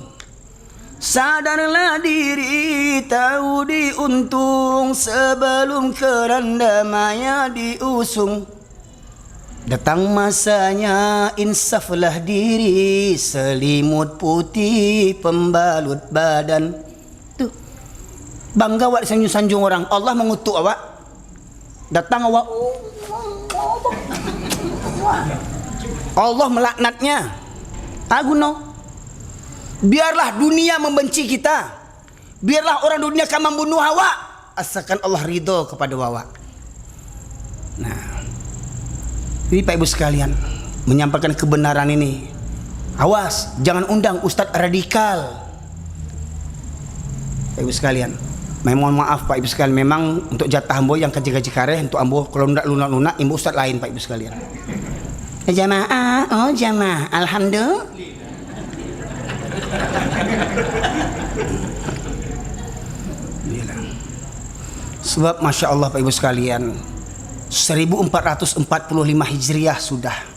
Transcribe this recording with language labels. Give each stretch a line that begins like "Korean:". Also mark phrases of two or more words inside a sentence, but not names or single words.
Indonesian: Sadarlah diri, tahu diuntung sebelum keranda maya diusung. Datang masanya insaflah diri, selimut putih pembalut badan. Tuh, bangga awak sanjung-sanjung orang. Allah mengutuk awak. Datang awak, Allah melaknatnya. Aguno. Biarlah dunia membenci kita. Biarlah orang dunia akan membunuh awak, asalkan Allah ridho kepada awak. Nah, ini Pak Ibu sekalian, menyampaikan kebenaran ini. Awas, jangan undang ustadz radikal. Pak Ibu sekalian, mohon maaf Pak Ibu sekalian, memang untuk jatah ambo yang
Minangkabau: kaji-kaji kareh untuk ambo kalau ndak lunak-lunak
Indonesian: imbu ustadz lain Pak Ibu sekalian. Jamaah, oh jamaah, alhamdulillah. Sebab Masya Allah Pak Ibu sekalian, 1445 Hijriah sudah.